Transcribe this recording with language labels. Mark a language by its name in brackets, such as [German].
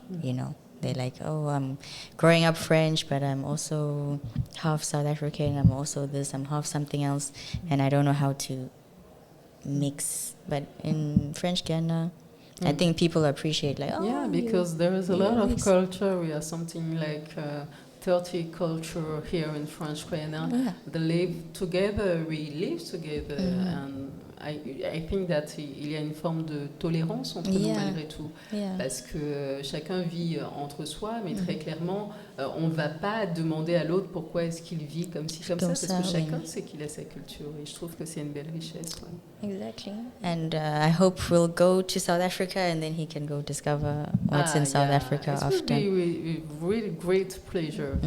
[English] They're like, oh, I'm growing up French, but I'm also half South African. I'm also this. I'm half something else, and I don't know how to mix. But in French Ghana. I think people appreciate because there is a lot of culture. We have something like 30 culture here in French Guyana. They live together, we live together, and I think that [French] il y a une forme de tolérance entre nous malgré tout, parce que chacun vit entre soi, mais très clairement, on ne va pas demander à l'autre pourquoi est-ce qu'il vit comme ci, comme ça, parce que chacun sait qu'il a sa culture, et je trouve que c'est une belle richesse. [English] Exactly. And I hope we'll go to South Africa and then he can go discover what's in South Africa often. It would be a really great pleasure.